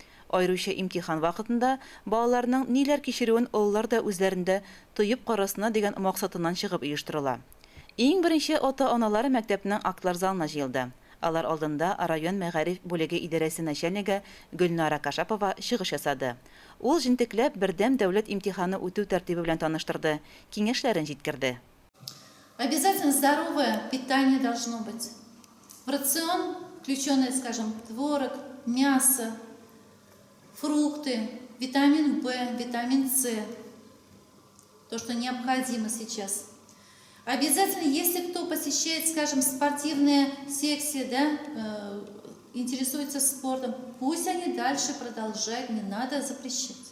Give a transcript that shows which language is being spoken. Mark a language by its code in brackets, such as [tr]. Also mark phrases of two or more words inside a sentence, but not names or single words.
[tt] Айруча имтихан вакытында балаларның ниләр кичерүен оллар да үзләрендә тоеп карасына дигән максатыннан чыгып оештырыла. Иң беренче ата-аналар мәктәпнең актлар залына җыелды. Алар алдында район мәгариф бүлеге идарәсе начальнигы Гөлнара Кашапова чыгыш ясады. Ул җентекләп бердәм дәүләт имтиханы үтү тәртибе белән таныштырды, киңәшләрен җиткерде. [ru] Обязательно здоровое питание должно быть. В рацион включенное, скажем, творог, мясо, фрукты, витамин В, витамин С. То, что необходимо сейчас. Обязательно, если кто посещает, скажем, спортивные секции, да, интересуется спортом, пусть они дальше продолжают, не надо запрещать.